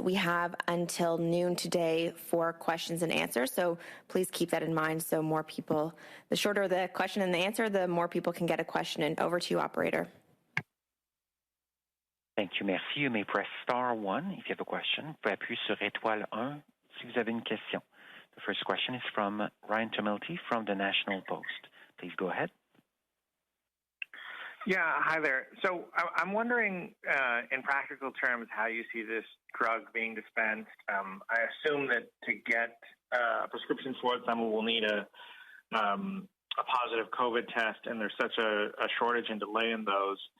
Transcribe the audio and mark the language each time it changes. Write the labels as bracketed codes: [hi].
[en] We have until noon today for questions and answers, so please keep that in mind. So more people, the shorter the question and the answer, the more people can get a question in. Over to you, operator. Thank you, [fr] merci. [en] You may press star 1 if you have a question. [fr] Vous pouvez appuyer sur étoile 1 si vous avez une question. [en] The first question is from Ryan Tumilty from the National Post. Please go ahead. Yeah, hi there. So I'm wondering, in practical terms, how you see this drug being dispensed. I assume that to get a prescription for it, someone will need a positive COVID test, and there's such a shortage and delay in those.